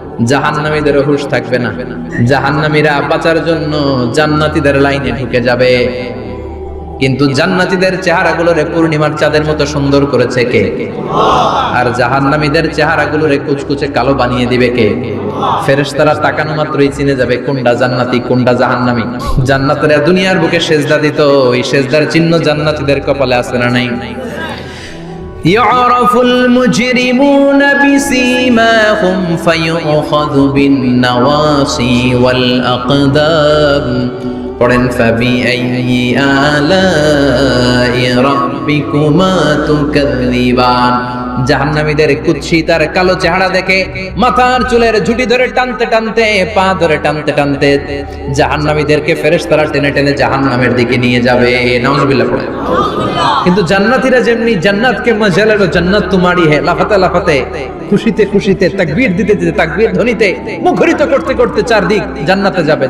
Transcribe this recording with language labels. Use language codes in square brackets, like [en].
[bn] জাহান্নামীদের হুঁশ থাকবে না। জাহান্নামীরা বাঁচার জন্য জান্নাতীদের লাইনে ঢুকে যাবে, কিন্তু জান্নাতীদের চেহারাগুলোরে পূর্ণিমার চাঁদের মতো সুন্দর করেছে কে? আর জাহান্নামীদের চেহারাগুলোরে কুচকুচে কালো বানিয়ে দিবে কে? ফেরেশতারা তাকানো মাত্রই চিনে যাবে কোনটা জান্নাতি কোনটা জাহান্নামী। জান্নাতীরা দুনিয়ার বুকে সেজদা দিত, ওই সেজদার চিহ্ন জান্নাতীদের কপালে আছে না নাই? [ar] يعرف المجرمون بسيماهم فيؤخذ بالنواصي والأقدام قرن فبأي آلاء ربكما تكذبان। [bn] জাহান্নামীদের কুৎসিত আর কালো চেহারা দেখে মাথার চুলের ঝুঁটি ধরে টানতে টানতে, পা ধরে টানতে টানতে জাহান্নামীদেরকে ফেরেশতারা টেনে টেনে জাহান্নামের দিকে নিয়ে যাবে। নাউজুবিল্লাহ পড়ে। কিন্তু জান্নাতীরা যেমনি জান্নাতকে মজালের জান্নাত তোমারি হে, লাফাতে লাফাতে খুশিতে খুশিতে তাকবীর দিতে দিতে তাকবীর ধ্বনিতে মুখরিত করতে করতে চারদিক জান্নাতে যাবে।